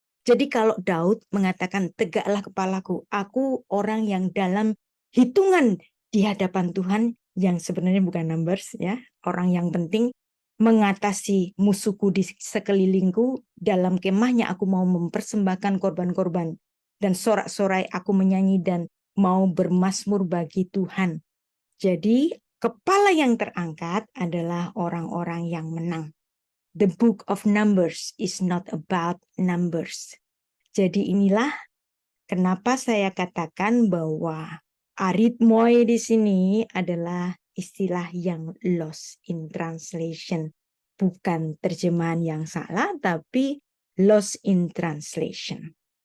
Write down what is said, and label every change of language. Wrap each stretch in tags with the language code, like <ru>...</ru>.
<id>Jadi kalau Daud mengatakan tegaklah kepalaku, aku orang yang dalam hitungan di hadapan Tuhan, yang sebenarnya bukan numbers ya, orang yang penting, mengatasi musuhku di sekelilingku, dalam kemahnya aku mau mempersembahkan korban-korban, dan sorak-sorai aku menyanyi dan mau bermazmur bagi Tuhan. Jadi kepala yang terangkat adalah orang-orang yang menang.</id> <en>The book of Numbers is not about numbers.</en> <id>Jadi inilah kenapa saya katakan bahwa arithmoi di sini adalah istilah yang lost in translation. Bukan terjemahan yang salah, tapi lost in translation.</id>